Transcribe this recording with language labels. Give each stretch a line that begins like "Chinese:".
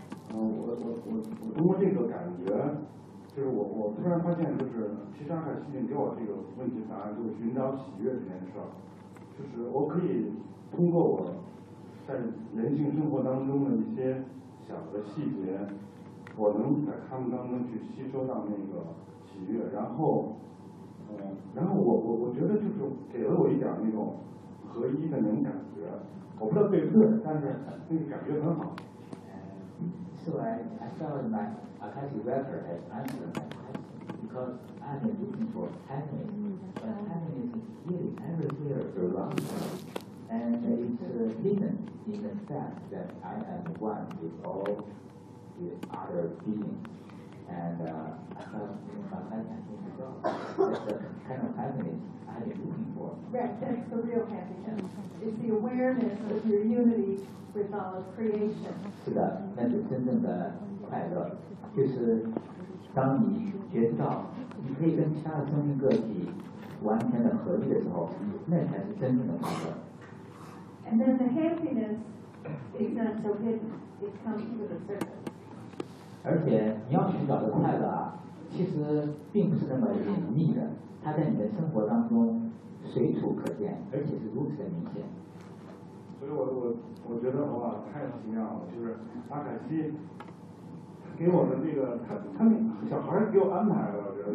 Chinese: 所以我通过这个感觉，就是我突然发现，就是其实阿卡西给我这个问题答案，就是寻找喜悦这件事儿，就是我可以通过我在人性生活当中的一些小的细节，我能在他们当中去吸收到那个喜悦，然后我觉得就是给了我一点那种合一的那种感觉，我不知道对不对，但是那个感觉很好。
English: So I found my Akashic Rapper has answered my question, because I'm looking for happiness, but happiness is really everywhere around me, and it's hidden in the fact that I am one with all the other beings, and I thought, you know, my happiness is all. That's the kind of happiness I'm looking for. Right, that's the real happiness. It's the awareness of your unity with all of creation.
Chinese: 是的，那是真正的快乐，就是当你觉知到你可以跟其他的生命个体完全的合一的时候，那才是真正的快乐。
English: And then the happiness is not so hidden; it comes to the surface.
Chinese: 而且你要寻找的快乐啊，其实并不是那么隐秘的，它在你的生活当中随处可见，而且是如此的明显。所以我觉得哇，太奇妙了！就是阿卡西给我们这个，他那小孩给我安排了，我觉得。